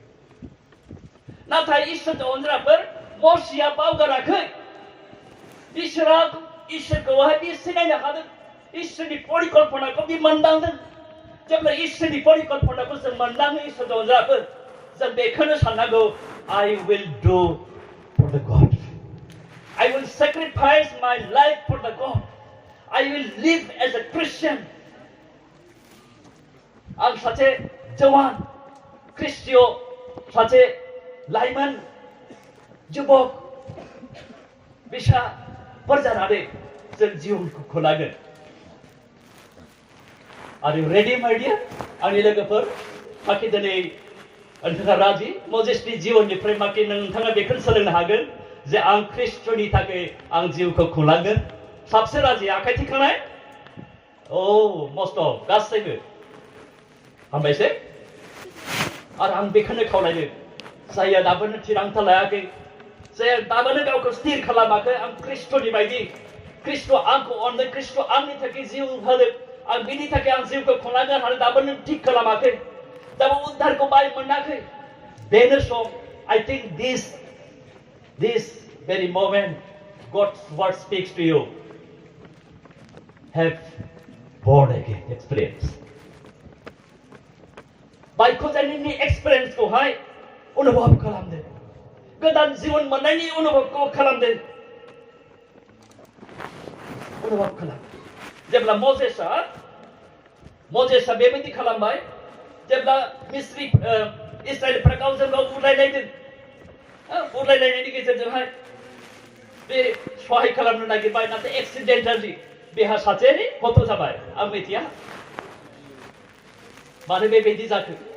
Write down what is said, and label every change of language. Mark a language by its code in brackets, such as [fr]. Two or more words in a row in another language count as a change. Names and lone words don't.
[brx] नाथाय इसोरनि अनग्राफोर, मसिया बावगाराखै। इसोरखौहाय बि सिनायनो हादों, इसोरनि परिकल्पनाखौ बि मोनदांदों। जेब्ला इसोरनि परिकल्पनाखौ जों मोनदाङो इसोरनि अनग्राफोर, जों बेखौनो साननांगौ, [en] I will do for the God. I will sacrifice my life for the God. I will live as a Christian. [brx] आं सासे जवान ख्रिस्टिय, सासे लाइमोन जुबक बिसाफोर जानानै जों जिउखौ खुंलांगोन। [en] Are you ready, my dear? [brx] आंनि लोगोफोर, माखि दिनै नोंथाङा राजि मजेसनि जिउनिफ्राय माखि नोंथाङा बेखौनो सोलोंनो हागोन जे आं ख्रिस्ट'नि थाखाय आं जिउखौ खुंलांगोन। साबसे राजि आखाइ थिखांनाय मस्ट गासैबो हामबायसै आरो आं बेखौनो खावलायदों जायहा दाबोनो थिरांथा लायाखै जायहा दाबोनो गावखौ स्थिर खालामाखै आं ख्रिस्ट'नि बायदि ख्रिस्ट' आंखौ अनदों ख्रिस्ट' आंनि थाखाय जिउ होदों आं बिनि थाखाय आं जिउखौ खुंनांगोन आरो दाबोनो थिग खालामाखै दाबो उद्धारखौ बाय मोनाखै बेनो सम [en] I think this very moment God's word speaks to you have born again experience [brx] बायख'जानायनि एक्सपिरियेन्स खौहाय अनुभव खालामदो गोदान जिबन मोननायनि अनुभवखौ खालामदो अनुभव खालाम जेब्ला मजेसआ बेबायदि खालामबाय जेब्ला मिस्रि इस्राएलफ्रा गावजों गाव बुलायलायदों बुलायलायनायनि गेजेरजोंहाय बे सहाय खालामनो नागिरबाय नाथाय एक्सिडेन्टेलि बेहा सासे गथ' जाबाय आं मिथिया मानो बेबायदि जाखो